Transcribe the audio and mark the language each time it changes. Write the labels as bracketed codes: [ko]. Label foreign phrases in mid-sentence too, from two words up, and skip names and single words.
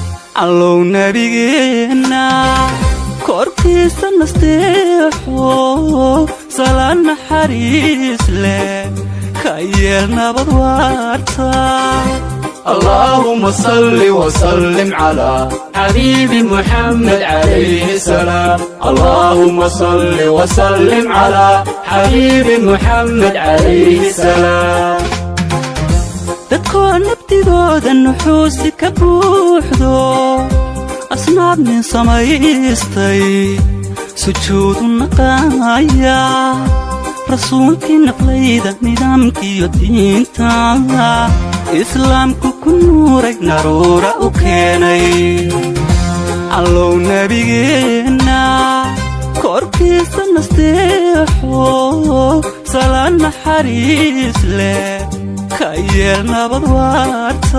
[so] allow nabigeena korkiisa nasteexo salaan naxariis leh ka yeel nabad waarta [ar] اللهم صل وسلم على حبيب محمد عليه السلام اللهم صل وسلم على حبيب محمد عليه السلام [so] dadkoo nabtigooda nuxuusi ka buuxdo asnaab nin samaystay sujuudu naqaaya rasuulkii naqlayda nidaamkiiyo diinta islaamku ku nuuray naruura u keenay allow nabigeena korkiisa nasteexo salaan naxariis leh ka yeel nabad waarta